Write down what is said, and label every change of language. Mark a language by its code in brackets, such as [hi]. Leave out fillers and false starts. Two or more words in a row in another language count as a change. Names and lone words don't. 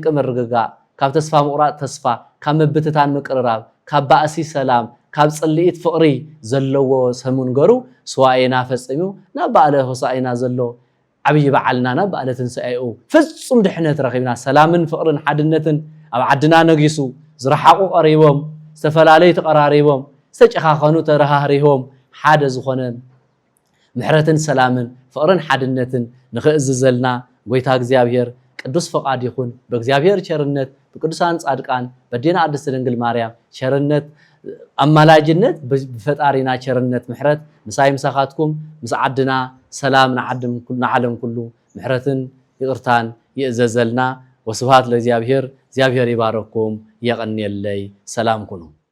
[ti] ምርግጋእ ካብ ተስፋ ምቁራጥ ተስፋ ካብ መብትታን ምቅርራብ ካብ ባእሲ ሰላም ካብ ጽልኢት ፍቅሪ ዘለዎ ሰሙን ገሩ ስዋኤና ፈጽሙ ናብ በዓለ ሆሳዕና ዘሎ ዓብይ በዓልና ናብ በዓለ ትንሣኤኡ ፍጹም ድሕነት ረኺብና ሰላምን ፍቅርን ሓድነትን ኣብ ዓድና ነጊሱ ዝረሓቁ ቀሪቦም ዝተፈላለዩ ተቀራሪቦም ዝተጨኻኸኑ ተረሃሪቦም ሓደ ዝኾነ ምሕረትን ሰላምን ፍቅርን ሓድነትን ንኽእዝዘልና ጎይታ እግዚአብሔር ቅዱስ ፈቃድ ይኹን [am] በእግዚአብሔር ቸርነት በቅዱሳን ጻድቃን በዲና ቅድስት ድንግል ማርያም ቸርነት አማላጅነት በፈጣሪና ቸርነት [ti] ምሕረት ምሳይ ምሳኻትኩም ምስ ዓድና ሰላም ንዓለም ኩሉ ምሕረትን ይቅርታን ይእዘዘልና [gez] ወስብሐት ለእግዚአብሔር [ti] እግዚአብሔር ይባረኩም የቀንየለይ ሰላም ኩኑ